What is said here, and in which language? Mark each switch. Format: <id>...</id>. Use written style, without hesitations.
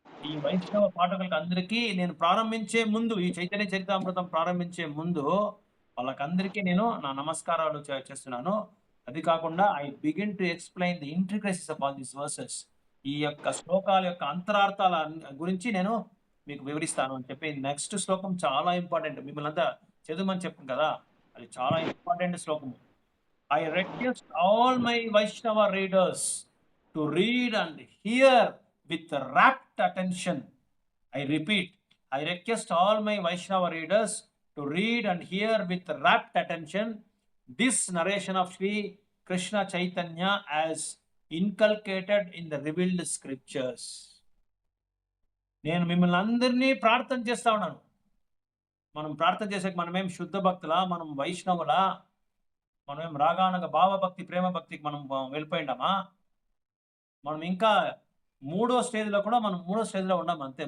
<te>ఈ వైష్ణవ పాఠకులకు అందరికీ నేను ప్రారంభించే ముందు, ఈ చైతన్య చరితామృతం ప్రారంభించే ముందు వాళ్ళకందరికీ నేను నా నమస్కారాలు చేస్తున్నాను.</te> <en>అది కాకుండా I begin to explain the intricacies of all these verses.</en> <te>ఈ యొక్క శ్లోకాల యొక్క అంతరార్థాల గురించి నేను మీకు వివరిస్తాను అని చెప్పి నెక్స్ట్ శ్లోకం చాలా ఇంపార్టెంట్. మిమ్మల్ని అంతా చదువుమని చెప్పాను కదా, అది చాలా ఇంపార్టెంట్ శ్లోకము.</te> <en>I request all my Vaishnava readers to read and hear with rapt attention. I repeat, I request all my Vaishnava readers to read and hear with rapt attention this narration of Sri Krishna Chaitanya as inculcated in the revealed scriptures.</en> <te>నేను మిమ్మల్ని అందరినీ ప్రార్థన చేస్తా ఉన్నాను. మనం ప్రార్థన చేసాక మనమేం శుద్ధ భక్తులా, మనం వైష్ణవులా, మనమేం రాగానగ భావభక్తి ప్రేమ భక్తికి మనం వెళ్ళిపోయిండామా? మనం ఇంకా మూడో స్టేజ్లో ఉన్నాం అంతే.</te>